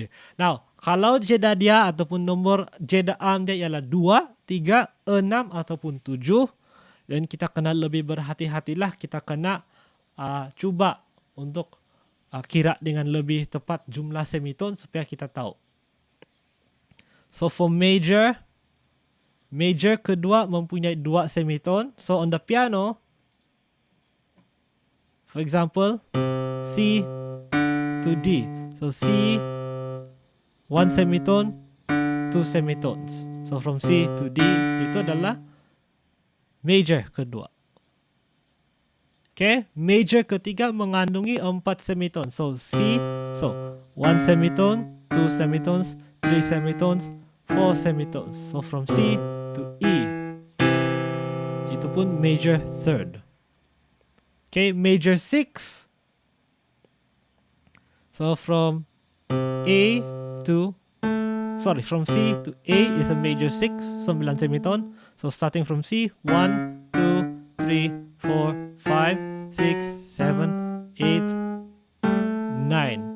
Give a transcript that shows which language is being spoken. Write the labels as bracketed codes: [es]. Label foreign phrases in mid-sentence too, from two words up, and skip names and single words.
[ms] Now, kalau jeda dia ataupun nombor jeda dia ialah 2, 3, 6 ataupun 7 dan kita kena lebih berhati-hatilah, kita kena cuba untuk kira dengan lebih tepat jumlah semitone supaya kita tahu. [en] So for major [ms] kedua mempunyai 2 semitone. [en] So on the piano, for example, C to D. So C 1 semitone, 2 semitones. So from C to D [ms] itu adalah major kedua. Okay, major ketiga mengandungi 4 semitone. [en] So C, 1 semitone, 2 semitones, 3 semitones, 4 semitones. So from C to E, [ms] itu pun [en] major third. Okay, major 6. So from C to A is a major 6, 9 semitone. So starting from C, 1, 2, 3, 4, 5, 6, 7, 8, 9.